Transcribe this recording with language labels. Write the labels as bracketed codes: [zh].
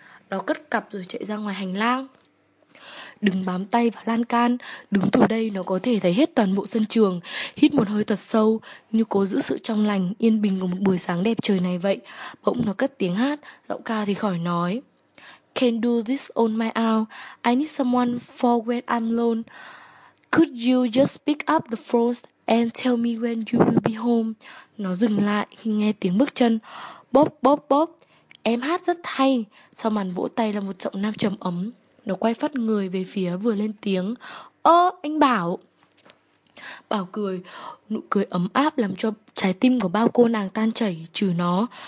[vi] Nó cất cặp rồi chạy ra ngoài hành lang, đứng bám tay vào lan can. Đứng từ đây nó có thể thấy hết toàn bộ sân trường. Hít một hơi thật sâu, như cố giữ sự trong lành, yên bình của một buổi sáng đẹp trời này vậy. Bỗng nó cất tiếng hát, giọng ca thì khỏi nói. [en] Can't do this on my own. I need someone for when I'm alone. Could you just pick up the phone and tell me when you will be home? [vi] Nó dừng lại khi nghe tiếng bước chân. Bóp bóp bóp. Em hát rất hay. Sau màn vỗ tay là một giọng nam trầm ấm. Nó quay phắt người về phía vừa lên tiếng. Ơ, anh Bảo. Bảo cười, nụ cười ấm áp làm cho trái tim của bao cô nàng tan chảy, trừ nó.